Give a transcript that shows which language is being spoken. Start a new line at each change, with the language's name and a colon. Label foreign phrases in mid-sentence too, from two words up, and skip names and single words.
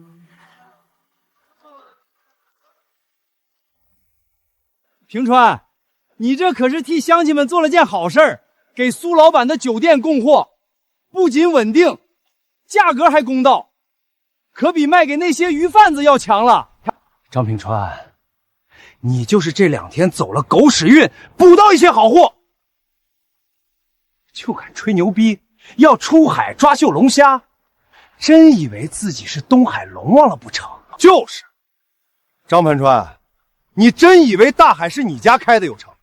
Chinese: 平川，你這可是替鄉親們做了件好事兒，給蘇老闆的酒店供貨，不僅穩定，價格還公道，可比賣給那些魚販子要強了。張平川，你就是這2天走了狗屎運，補到一些好貨，就敢吹牛逼要出海抓秀龍蝦， 真以为自己是東海龙王了不成？就是，张盘川，你真以为大海是你家开的有成？